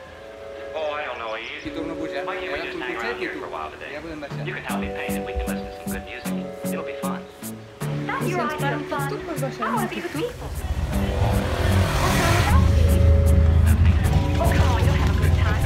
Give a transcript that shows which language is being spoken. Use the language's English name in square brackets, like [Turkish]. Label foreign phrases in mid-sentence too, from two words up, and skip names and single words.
[English] Oh, I don't know. [Catalan] Si torno a pujar, [English] Why can't we [Catalan] agafo [English] just [Catalan] el [English] hang [Catalan] cotxet [English] around [Catalan] i [English] here [Catalan] tu. [English] for a while today? [Catalan] Ja podem baixar. [English] You can help me paint and we can listen to some good music. It'll be fun. That's your idea of fun. I want to be with people. Oh, come on, you'll have a good time.